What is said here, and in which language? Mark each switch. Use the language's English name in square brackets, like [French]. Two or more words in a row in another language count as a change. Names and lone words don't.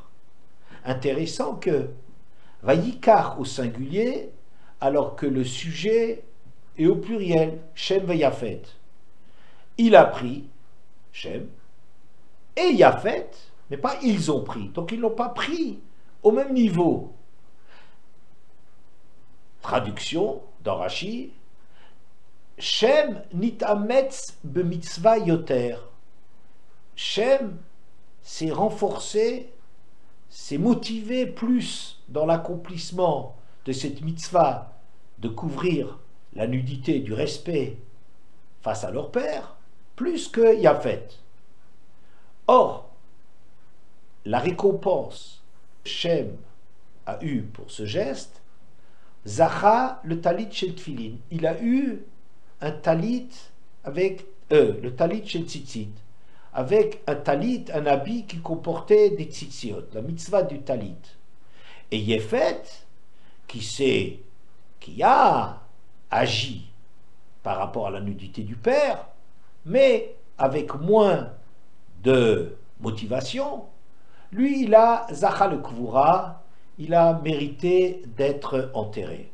[French] Intéressant que Vayikar au singulier, alors que le sujet est au pluriel, Shem Vayafet. Il a pris, Shem, et Yafet, mais pas ils ont pris. Donc ils n'ont pas pris au même niveau. Traduction dans Rashi, [Hebrew] שם נתאמץ במצוה יותר. [French] Shem s'est renforcé, s'est motivé plus dans l'accomplissement de cette mitzvah de couvrir la nudité du respect face à leur père, plus que Yafet. Or, la récompense que Shem a eue pour ce geste, [Hebrew] זכה לטלית של תפילין, [French] il a eu un talit avec le [Hebrew] טלית של ציצית, [French] avec un talit, un habit qui comportait des tzitziot, la mitzvah du talit. Et Yefet, qui a agi par rapport à la nudité du père, mais avec moins de motivation, lui il a [Hebrew] זכה לקבורה, [French] il a mérité d'être enterré.